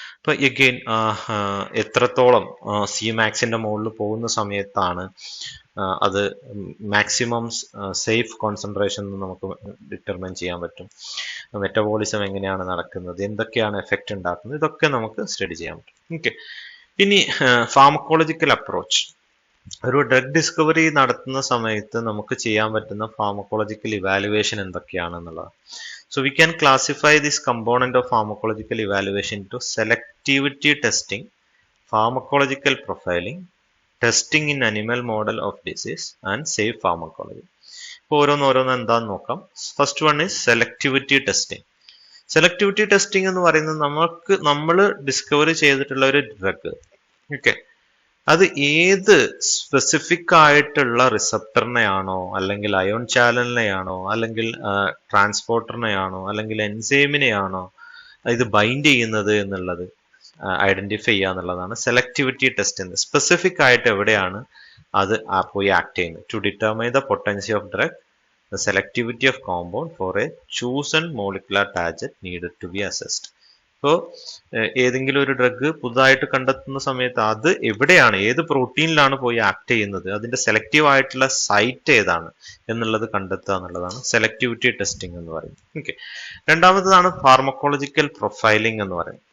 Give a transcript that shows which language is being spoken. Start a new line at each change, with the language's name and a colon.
Malayalam: അപ്പൊ എഗെയിൻ എത്രത്തോളം സി മാക്സിന്റെ മുകളിൽ പോകുന്ന സമയത്താണ് അത് മാക്സിമം സേഫ് കോൺസെൻട്രേഷൻ നമുക്ക് ഡിറ്റർമൈൻ ചെയ്യാൻ പറ്റും. മെറ്റബോളിസം എങ്ങനെയാണ് നടക്കുന്നത്, എന്തൊക്കെയാണ് എഫക്റ്റ് ഉണ്ടാക്കുന്നത്, ഇതൊക്കെ നമുക്ക് സ്റ്റഡി ചെയ്യാൻ പറ്റും. ഓക്കെ, ഇനി ഫാർമക്കോളജിക്കൽ അപ്രോച്ച്. ഒരു ഡ്രഗ് ഡിസ്കവറി നടത്തുന്ന സമയത്ത് നമുക്ക് ചെയ്യാൻ പറ്റുന്ന pharmacological evaluation എന്തൊക്കെയാണെന്നുള്ളത്.
English: So we can classify this component of pharmacological evaluation to selectivity testing, pharmacological profiling, testing in animal model of disease, and safe pharmacology.
Malayalam: ഇപ്പോൾ ഓരോന്ന് എന്താന്ന് നോക്കാം.
English: First one is selectivity testing.
Malayalam: Selectivity testing എന്ന് പറയുന്നത് നമ്മൾ discovery ചെയ്തിട്ടുള്ള ഒരു drug, okay, അത് ഏത് സ്പെസിഫിക് ആയിട്ടുള്ള റിസപ്റ്ററിനെയാണോ, അല്ലെങ്കിൽ അയോൺ ചാനലിനെയാണോ, അല്ലെങ്കിൽ ട്രാൻസ്പോർട്ടറിനെയാണോ, അല്ലെങ്കിൽ എൻസൈമിനെയാണോ ഇത് ബൈൻഡ് ചെയ്യുന്നത് എന്നുള്ളത് ഐഡന്റിഫൈ ചെയ്യുക എന്നുള്ളതാണ് സെലക്ടിവിറ്റി ടെസ്റ്റ് എന്ന്. സ്പെസിഫിക് ആയിട്ട് എവിടെയാണ് അത് പോയി ആക്ട് ചെയ്യുന്നത്,
English: To determine the potency of drug the selectivity of compound for a chosen molecular target needed to be assessed.
Malayalam: ഇപ്പോൾ ഏതെങ്കിലും ഒരു ഡ്രഗ് പുതുതായിട്ട് കണ്ടെത്തുന്ന സമയത്ത് അത് എവിടെയാണ്, ഏത് പ്രോട്ടീനിലാണ് പോയി ആക്ട് ചെയ്യുന്നത്, അതിന്റെ സെലക്റ്റീവ് ആയിട്ടുള്ള സൈറ്റ് ഏതാണ് എന്നുള്ളത് കണ്ടെത്തുക എന്നുള്ളതാണ് സെലക്ടിവിറ്റി ടെസ്റ്റിംഗ് എന്ന് പറയുന്നത്. ഓക്കെ, രണ്ടാമത്തതാണ് ഫാർമക്കോളജിക്കൽ പ്രൊഫൈലിംഗ് എന്ന് പറയുന്നത്.